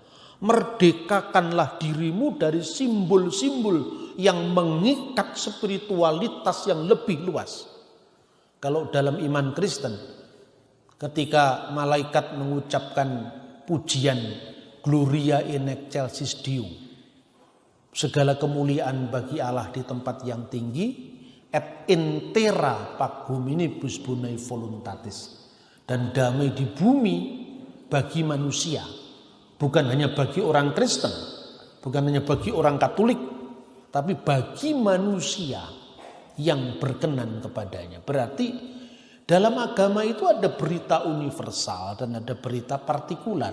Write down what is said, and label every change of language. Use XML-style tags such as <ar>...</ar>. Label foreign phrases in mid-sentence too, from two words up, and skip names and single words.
<id>Merdekakanlah dirimu dari simbol-simbol yang mengikat spiritualitas yang lebih luas. Kalau dalam iman Kristen, ketika malaikat mengucapkan pujian</id> <la>Gloria in excelsis Deo,</la> <id>segala kemuliaan bagi Allah di tempat yang tinggi,</id> <la>et in terra pac hominibus bonae voluntatis,</la> <id>dan damai di bumi bagi manusia. Bukan hanya bagi orang Kristen, bukan hanya bagi orang Katolik, tapi bagi manusia yang berkenan kepadanya. Berarti dalam agama itu ada berita universal dan ada berita partikular.</id>